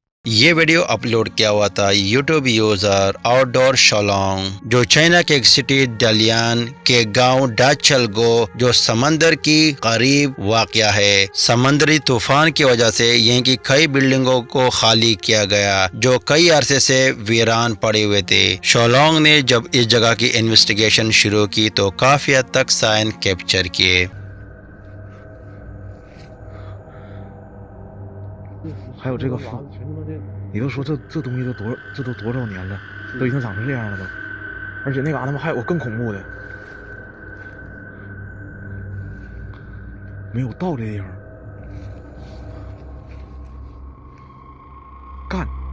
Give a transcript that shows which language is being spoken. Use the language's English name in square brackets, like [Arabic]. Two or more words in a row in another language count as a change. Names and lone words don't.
[Urdu] یہ ویڈیو اپلوڈ کیا ہوا تھا [English] YouTube user [Urdu] آؤٹڈور شولونگ جو چائنہ کے ایک سٹی ڈالیان کے گاؤں ڈاچلگو جو سمندر کی قریب واقع ہے. سمندری طوفان کی وجہ سے یہیں کی کئی بلڈنگوں کو خالی کیا گیا جو کئی عرصے سے ویران پڑے ہوئے تھے. شولونگ نے جب اس جگہ کی انویسٹیگیشن شروع کی تو کافی حد تک [English] sign capture [Urdu] کیے. [Chinese] 还有这个房，你都说这东西都多少年了，都已经长成这样了都，而且那嘎达还有个更恐怖的，没有到这地方，干！